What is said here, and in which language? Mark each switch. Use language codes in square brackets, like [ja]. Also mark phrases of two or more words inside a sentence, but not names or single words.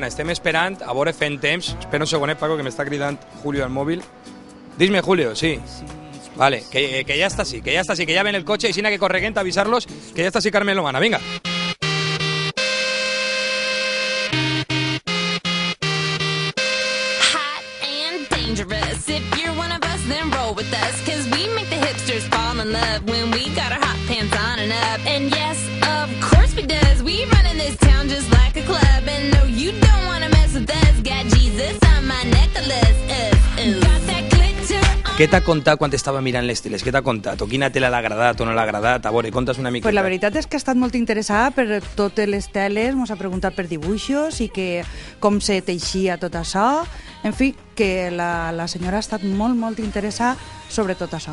[ca] Estem esperant, a veure fent temps. Espera un segonet, Paco, que m'està cridant Julio al mòbil. Dis-me, Julio, sí. Vale, que ja està així, que ja ve en el cotxe, així que correguent a avisar-los que ja està així Carmen Lomana. Vinga. [en] Hot and dangerous. If you're one of us, then roll with us. Cause we make the hipsters fall in love when we got our hot pants on and up. And yes, of course we does. We run in this town just like a club. And no, you don't wanna mess with us. Got Jesus on my necklace. Got that glitter on. [ca] Què t'ha contat quan estava mirant les teles? Què t'ha contat? O quina tela l'ha agradat o no l'ha agradat? A veure, conta's una mica. Pues la veritat és que ha estat molt interessada per totes les teles, ens ha preguntat per dibuixos i que com se teixia tot això. En fi, que la senyora ha estat molt interessada sobre tot això.